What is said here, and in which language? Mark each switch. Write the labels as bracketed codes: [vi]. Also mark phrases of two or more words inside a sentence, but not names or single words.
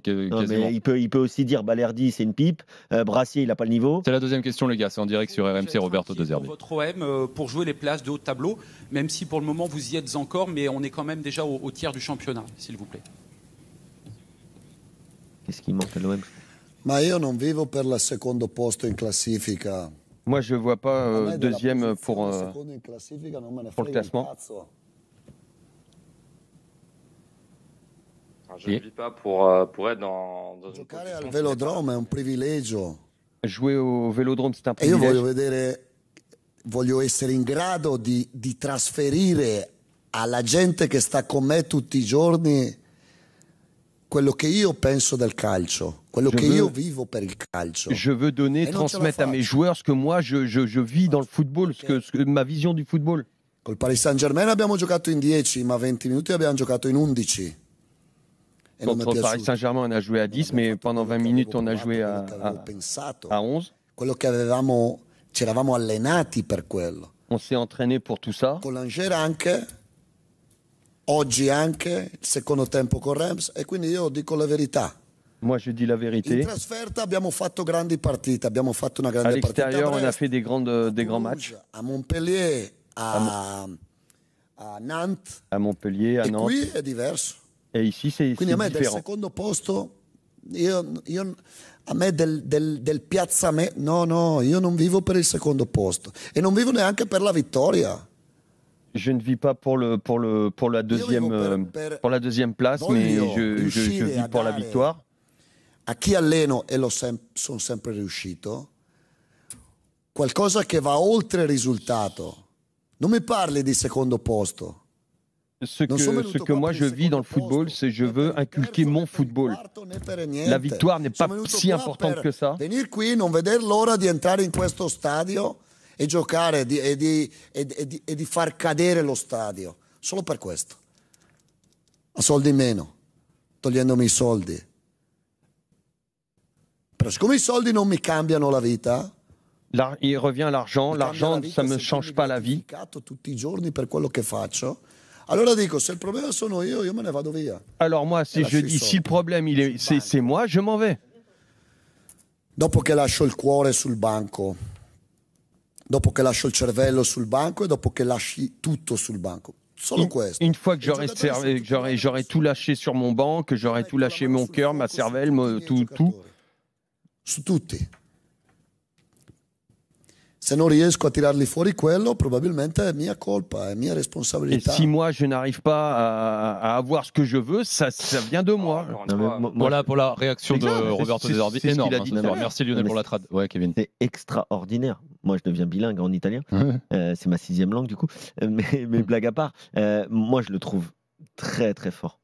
[fr] Il peut aussi dire Balerdi, c'est une pipe. Brassier, il n'a pas le niveau. C'est la deuxième question, les gars. C'est en direct sur RMC, Roberto De Zerbi. Votre OM pour jouer les places de haut de tableau, même si pour le moment vous y êtes encore, mais on est quand même déjà au tiers du championnat, s'il vous plaît. Qu'est-ce qui manque à l'OM? [it] Ma io non vivo per il secondo posto in classifica. [fr] Moi, je ne vois pas deuxième pour le classement. Je ne vis pas pour être dans une [it] Giocare al velodrome è un privilegio. [fr] Jouer au Vélodrome, c'est un [it] E io [fr] privilège. [it] voglio essere in grado di trasferire alla gente che sta con me tutti i giorni quello che io penso del calcio, quello che io vivo per il calcio. [fr] Je veux donner, transmettre à mes joueurs ce que moi je vis dans le football, ma vision du football. [it] Col Paris Saint-Germain abbiamo giocato in 10, ma 20 minuti abbiamo giocato in 11. [fr] Contre Paris Saint-Germain, on a joué à 10, mais pendant 20 minutes, on a joué à 11. [it] Ci eravamo allenati per quello. [fr] On s'est entraîné pour tout ça. [it] Con l'Angers anche, oggi anche, il secondo tempo con Reims, e quindi io dico la verità. [fr] Moi, je dis la vérité. [it] In trasferta abbiamo fatto grandi partite, abbiamo fatto una grande partita. [fr] À l'extérieur, [it] partita [fr] on a fait des grands matchs. À Montpellier, à Nantes. À Montpellier, à Nantes. [it] Qui è diverso. [fr] Et ici, c'est [it] Quindi a me [fr] différent. [it] del secondo posto, a me del piazzamento, no, io non vivo per il secondo posto e non vivo neanche per la vittoria. [fr] Je ne vis pas pour la deuxième place, mais je vis pour la victoire. [it] A chi alleno, e sono sempre riuscito, qualcosa che va oltre il risultato. Non mi parli di secondo posto. [fr] Ce que moi je vis dans le football, c'est je veux inculquer mon football. La victoire n'est pas si importante que ça. [it] Venir qui, non veder l'ora di entrare in questo stadio e giocare e di far cadere lo stadio. Solo per questo. A soldi in meno, togliendomi i soldi. Però siccome i soldi non mi cambiano la vita, [fr] il revient l'argent, ça ne me change pas la vie. [it] Tutti i giorni per quello che faccio. Allora dico, se il problema sono io me ne vado via. [fr] Alors moi, si je dis, si le problème c'est moi, je m'en vais. [it] Dopo che lascio il cuore sul banco, dopo che lascio il cervello sul banco e dopo che lasci tutto sul banco. Solo questo. [fr] Une fois que j'aurai tout lâché sur mon banc, que j'aurai tout lâché mon cœur, ma cervelle, tout. [it] Su tutti. Se non riesco a tirarli fuori quello, probabilmente è mia colpa, è mia responsabilità. [fr] Et si moi je n'arrive pas à avoir ce que je veux, ça vient de moi. Voilà pour la réaction de Roberto De Zerbi, énorme. Merci Lionel pour la trad. Ouais, Kevin. C'est extraordinaire. Moi, je deviens bilingue en italien. C'est ma 6e langue du coup. Mais blague à part, moi je le trouve très très fort.